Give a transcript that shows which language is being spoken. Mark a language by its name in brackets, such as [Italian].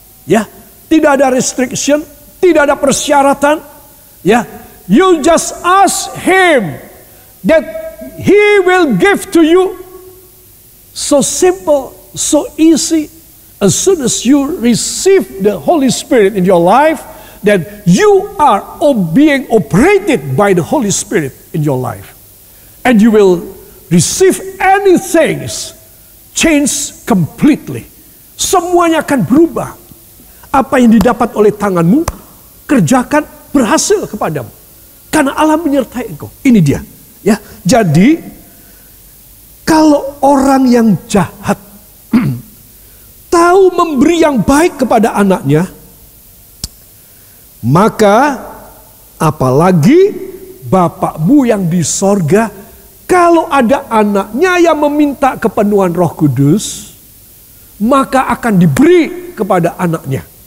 [Indonesian] Ya, tidak ada restriction, tidak ada persyaratan. [English] Ya, you just ask Him that He will give to you. So simple, so easy. As soon as you receive the Holy Spirit in your life, then you are being operated by the Holy Spirit in your life. And you will receive anything change completely. [Indonesian] Semuanya akan berubah. Apa yang didapat oleh tanganmu, kerjakan, berhasil kepadamu. Karena Allah menyertai engkau. Ini dia. Ya, jadi kalau orang yang jahat tahu memberi yang baik kepada anaknya, maka apalagi Bapakmu yang di sorga, kalau ada anaknya yang meminta kepenuhan Roh Kudus, maka akan diberi kepada anaknya.